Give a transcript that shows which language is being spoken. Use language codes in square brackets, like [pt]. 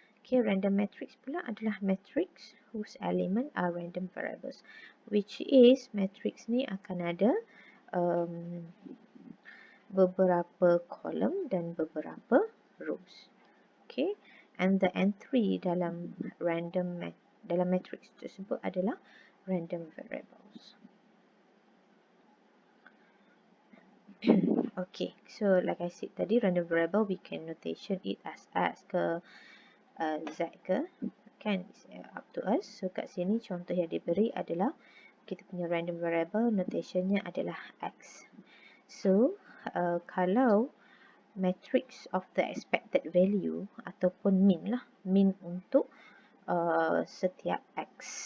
[en] Okay, random matrix [ms] pula adalah [en] matrix whose element are random variables, which is matrix [ms] ni akan ada beberapa [en] column [ms] dan beberapa [en] rows. Okay, and the entry [ms] dalam dalam [en] matrix [ms] tersebut adalah [en] random variables. Okay, so like I said [ms] tadi, [en] random variable we can notation it as X ke Z ke, [ms] kan, [en] it's up to us. [ms] So kat sini contoh yang diberi adalah kita punya random variable notationnya adalah X. So kalau [en] matrix of the expected value [ms] ataupun min lah, min untuk setiap X.